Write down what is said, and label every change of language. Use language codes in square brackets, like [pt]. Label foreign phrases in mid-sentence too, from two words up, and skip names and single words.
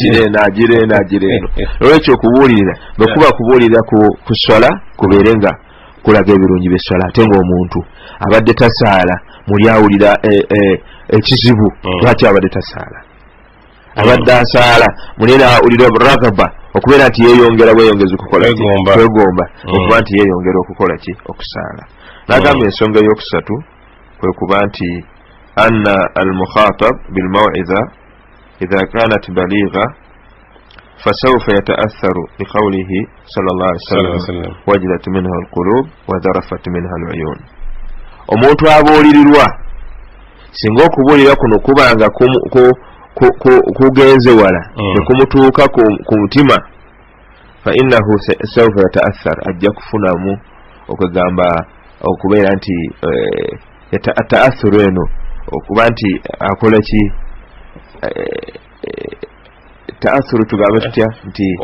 [lg] agireno olwekyo okubuulirira bwe kuba kubuulirira ku swala kubeere nga kulaga ebirungi by'esswala ate ng'omuntu abadde tasaala muli awulira ekizibu lwaki abadde tasaala abadde asaala muli awulira ragaba okubeera nti yeeyongera bweyongeza okukola kwegomba okuba nti yeeyongera okukola ki okusaala n'agamba ensonga ey'okusatu kwe kuba nti [ar] أن المخاطب بالموعظة إذا كانت بليغة فسوف يتأثر بقوله صلى الله عليه وسلم وجلت منها القلوب وذرفت منها العيون [lg] omuntu abuulirirwa singa okubuulira kuno kubanga kugenze wala nekumutuuka ku mutima [ar] فإنه سوف يتأثر [lg] ajja kufunamu okugamba okubeera nti ta'athuru eno okuba nti akola ki ta'athuru tugambe tutya nti